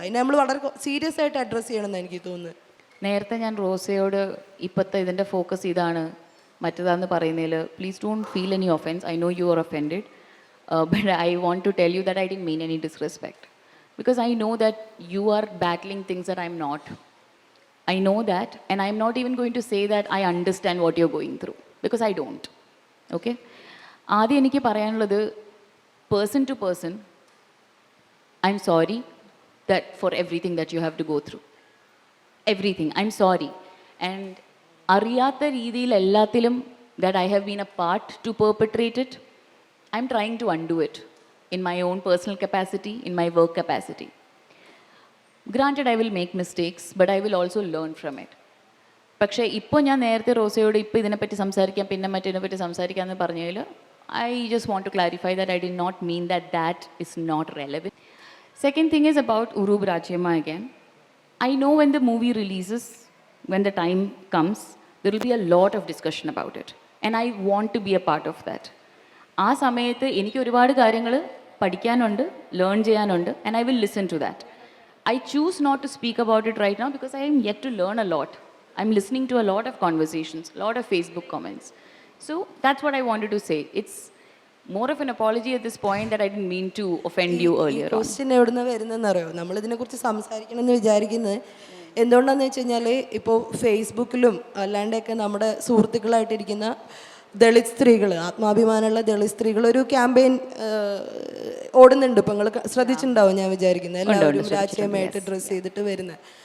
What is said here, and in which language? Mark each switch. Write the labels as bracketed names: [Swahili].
[Malayalam] അതിനെ നമ്മൾ വളരെ സീരിയസ് ആയിട്ട് അഡ്രസ്സ് ചെയ്യണമെന്ന് എനിക്ക് തോന്നുന്നു. നേരത്തെ ഞാൻ റോസയോട് ഇപ്പോഴത്തെ ഇതിൻ്റെ ഫോക്കസ് ഇതാണ് മറ്റേതാന്ന് പറയുന്നതിൽ [English] Please don't feel any offence. I know you are offended, but I want to tell you that I didn't mean any disrespect, because I know that you are battling things that I am not. I know that, and I'm not even going to say that I understand what you're going through, because I don't. Okay? [Malayalam] ആദ്യം എനിക്ക് പറയാനുള്ളത്, [English] person to person, I'm sorry that for everything that you have to go through. Everything. I'm sorry. And [Malayalam] അറിയാത്ത രീതിയിൽ എല്ലാത്തിലും [English] that I have been a part to perpetrate it, I'm trying to undo it in my own personal capacity, in my work capacity. Granted, I will make mistakes, but I will also learn from it. [Malayalam] പക്ഷേ ഇപ്പോൾ ഞാൻ നേരത്തെ റോസയോട് ഇപ്പോൾ ഇതിനെപ്പറ്റി സംസാരിക്കാം പിന്നെ മറ്റേതിനെപ്പറ്റി സംസാരിക്കാമെന്ന് പറഞ്ഞതിൽ [English] I just want to clarify that I did not mean that is not relevant. Second thing is about Urub Rajyamma again. I know when the movie releases, when the time comes, there will be a lot of discussion about it. And I want to be a part of that. [Malayalam] ആ സമയത്ത് എനിക്ക് ഒരുപാട് കാര്യങ്ങൾ പഠിക്കാനുണ്ട്, learn ചെയ്യാനുണ്ട്, [English] and I will listen to that. I choose not to speak about it right now because I am yet to learn a lot. I'm listening to a lot of conversations, a lot of Facebook comments. So that's what I wanted to say. It's more of an apology at this point that I didn't mean to offend you earlier on. [Malayalam] Question എവിടെ നിന്ന് വരുന്നതെന്ന് അറിയോ? നമ്മളിതിനെക്കുറിച്ച് സംസാരിക്കണം എന്ന് വിചാരിക്കുന്നത് എന്തുകൊണ്ടാണെന്ന് വെച്ച് കഴിഞ്ഞാൽ ഇപ്പോൾ ഫേസ്ബുക്കിലും അല്ലാണ്ടൊക്കെ നമ്മുടെ സുഹൃത്തുക്കളായിട്ടിരിക്കുന്ന ദളിത് സ്ത്രീകൾ, ആത്മാഭിമാനമുള്ള ദളിത് സ്ത്രീകൾ ഒരു ക്യാമ്പയിൻ ഓടുന്നുണ്ട്. ഇപ്പം നിങ്ങൾ ശ്രദ്ധിച്ചിട്ടുണ്ടാവും ഞാൻ വിചാരിക്കുന്നത്. എല്ലാവരും രാജ്യമായിട്ട് ഡ്രസ്സ് ചെയ്തിട്ട് വരുന്നത്.